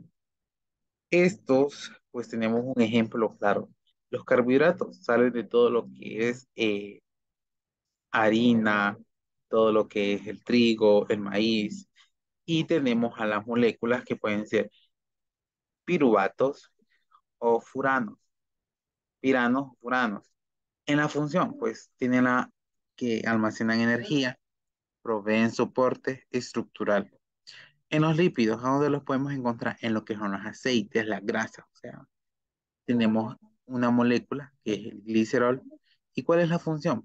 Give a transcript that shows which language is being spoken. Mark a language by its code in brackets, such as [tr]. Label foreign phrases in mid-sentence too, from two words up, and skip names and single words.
[es] Estos, pues tenemos un ejemplo claro. Los carbohidratos salen de todo lo que es harina, todo lo que es el trigo, el maíz, y tenemos a las moléculas que pueden ser piruvatos o furanos, piranos, furanos. En la función, pues tienen la que almacenan energía, proveen soporte estructural. En los lípidos, ¿a dónde los podemos encontrar? En lo que son los aceites, las grasas. O sea, tenemos una molécula que es el glicerol. ¿Y cuál es la función?